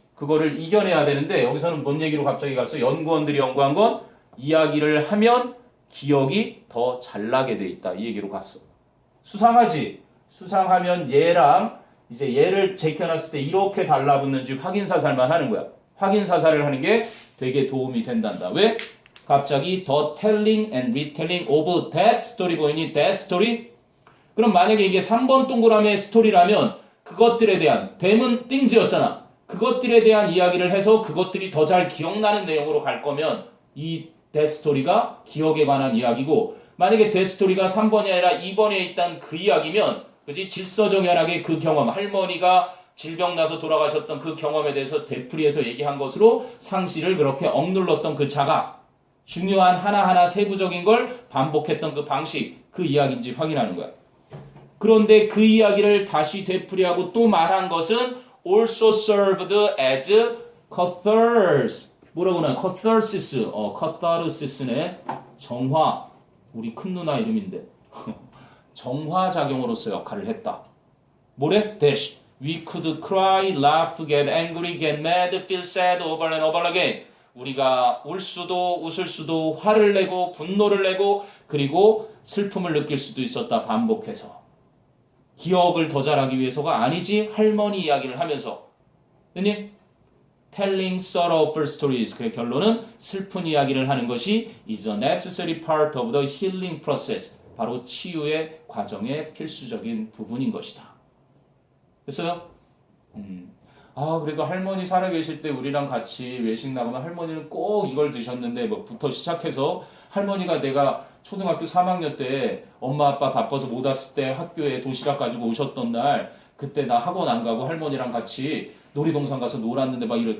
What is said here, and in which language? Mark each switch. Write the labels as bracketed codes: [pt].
[ko] 그거를 이겨내야 되는데 여기서는 뭔 얘기로 갑자기 갔어? 연구원들이 연구한 건 이야기를 하면 기억이 더 잘 나게 돼 있다. 이 얘기로 갔어. 수상하지? 수상하면 얘랑 이제 얘를 제껴놨을 때 이렇게 달라붙는지 확인사살만 하는 거야. 확인사살을 하는 게 되게 도움이 된단다. 왜? 갑자기 [en] the telling and retelling of that story [ko] 보이니? [en] that story? [ko] 그럼 만약에 이게 3번 동그라미의 스토리라면 그것들에 대한 them은 things였잖아. 그것들에 대한 이야기를 해서 그것들이 더 잘 기억나는 내용으로 갈 거면 이 that story가 기억에 관한 이야기고 만약에 that story가 3번이 아니라 2번에 있던 그 이야기면 그지? 질서정연하게 그 경험, 할머니가 질병 나서 돌아가셨던 그 경험에 대해서 되풀이해서 얘기한 것으로 상실을 그렇게 억눌렀던 그 자각, 중요한 하나하나 세부적인 걸 반복했던 그 방식, 그 이야기인지 확인하는 거야. 그런데 그 이야기를 다시 되풀이하고 또 말한 것은 [en] also served as catharsis. [ko] 뭐라고 나? catharsis. catharsis네. 정화. 우리 큰 누나 이름인데. 정화작용으로서 역할을 했다. 뭐래? dash. [en] We could cry, laugh, get angry, get mad, feel sad over and over again. [ko] 우리가 울 수도 웃을 수도 화를 내고 분노를 내고 그리고 슬픔을 느낄 수도 있었다. 반복해서. 기억을 더 잘하기 위해서가 아니지 할머니 이야기를 하면서. 됐니? [en] telling sorrowful stories. [ko] 그 결론은 슬픈 이야기를 하는 것이 [en] is a necessary part of the healing process. [ko] 바로 치유의 과정의 필수적인 부분인 것이다. 됐어요? 그래도 할머니 살아계실 때 우리랑 같이 외식 나가면 할머니는 꼭 이걸 드셨는데 뭐부터 시작해서 할머니가 내가 초등학교 3학년 때 엄마 아빠 바빠서 못 왔을 때 학교에 도시락 가지고 오셨던 날 그때 나 학원 안 가고 할머니랑 같이 놀이동산 가서 놀았는데 막 이래.